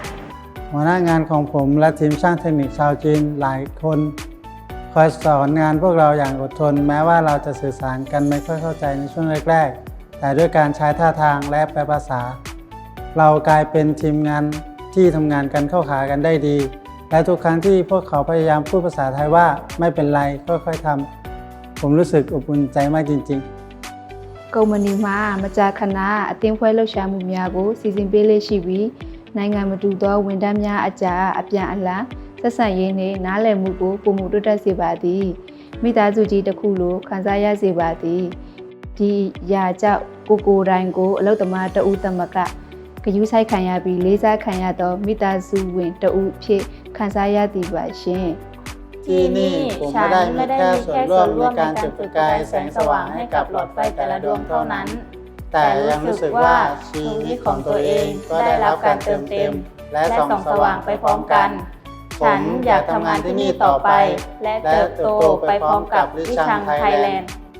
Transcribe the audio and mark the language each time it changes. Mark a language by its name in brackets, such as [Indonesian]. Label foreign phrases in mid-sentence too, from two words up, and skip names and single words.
[Thai] หัวหน้างานของผมและทีมช่างเทคนิคชาวจีนหลายคนคอยสอนงานพวกเราอย่างอดทนแม้ว่าเราจะสื่อสารกันไม่ค่อยเข้าใจในช่วงแรกๆแต่ด้วยการใช้ท่าทางและแปลภาษาเรากลายเป็นทีมงานที่ทำงานกันเข้าขากันได้ดีและทุกครั้งที่พวกเขาพยายามพูดภาษาไทยว่าไม่เป็นไรค่อยๆทำผมรู้สึกอบอุ่นใจมากจริงๆ [Burmese] ကုမ္ပဏီမှာမကြာခဏအသင်းဖွဲ့လှုပ်ရှားမှုများကိုစီစဉ်ပေးလေ့ရှိပြီးနိုင်ငံမတူသောဝန်ထမ်းများအကြားအပြန်အလှန်ဆက်ဆံရေးနှင့်နားလည်မှုကိုပုံမှုတိုးတက်စေပါသည်မိသားစုကြီးတစ်ခုလိုခံစားရစေပါသည်ဒီရာကြောင့်ကိုယ်တိုင်ကိုအလုပ်သမားတဦးသမဂ္ဂဂရုစိုက်ခံရပြီးလေးစားခံရသောမိသားစုဝင်တဦးဖြစ်ခံစားရသည်ပါရှင် [Thai] ที่นี่ผมไม่ได้มีแค่ส่วนร่วมในการจุดประกายแสงสว่างให้กับหลอดไฟแต่ละดวงเท่านั้นแต่ยังรู้สึกว่าชีวิตของตัวเองก็ได้รับการเติมเต็มและส่องสว่างไปพร้อมกันฉันอยากทำงานที่นี่ต่อไปและเติบโตไปพร้อมกับลิชังไทยแลนด์